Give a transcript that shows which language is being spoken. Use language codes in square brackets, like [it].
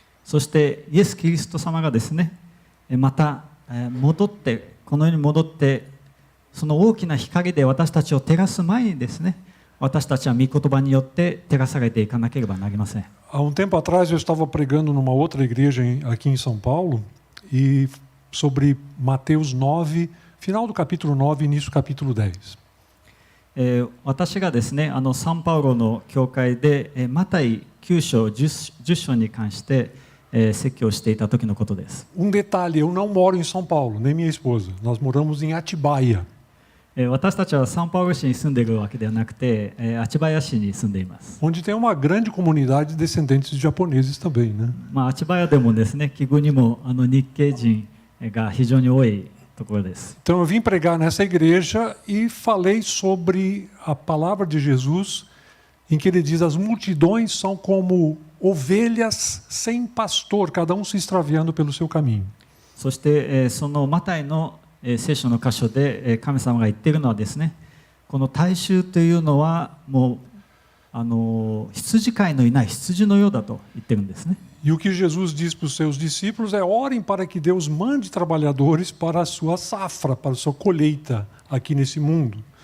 [ja] そしてイエス・キリスト様がですね、また戻ってこの世に戻ってその大きな光で私たちを照らす前にですね、私たちは御言葉によって照らされていかなければなりません。 [pt] Há um tempo atrás eu estava pregando numa outra igreja aqui em São Paulo e sobre Mateus 9, final do capítulo 9, início do capítulo 10. [ja] 私がですね、サンパウロの教会でマタイ9章 10章に関して説教していた時のことです。 [pt] Um detalhe, eu não moro em São Paulo, nem minha esposa. Nós moramos em Atibaia. [ja] 私たちはサンパウロ市に住んでいるわけではなくて、アチバヤ市に住んでいます。 [pt] Onde tem uma grande comunidade de descendentes de japoneses também, né? [ja] アチバヤでもですね、奇遇にも日系人が非常に多いところです。 [pt] Então eu vim pregar nessa igreja e falei sobre a palavra de Jesus, em que ele diz: as multidões são como ovelhas sem pastor, cada um se extraviando pelo seu caminho. [ja] そして、そのマタイの聖書の箇所で神様が言っているのはですね、この大衆というのはもう羊飼いのいない羊のようだと言ってるんですね。 [pt] E o que Jesus diz para os seus discípulos é: orem para que Deus mande trabalhadores para a sua safra, para a sua colheita aqui nesse mundo.